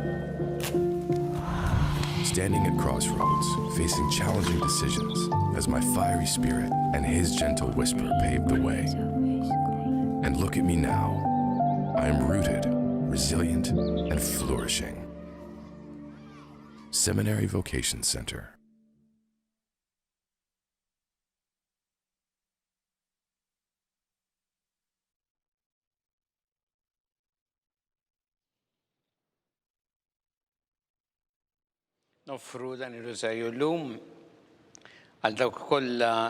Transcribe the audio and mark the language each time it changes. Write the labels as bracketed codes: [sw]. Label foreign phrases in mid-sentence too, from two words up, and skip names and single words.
[en] Standing at crossroads, facing challenging decisions, as my fiery spirit and his gentle whisper paved the way. And look at me now. I am rooted, resilient, and flourishing. Seminary Vocation Center. [mt] Noffru dan ir-Rożarju llum għal dawk kollha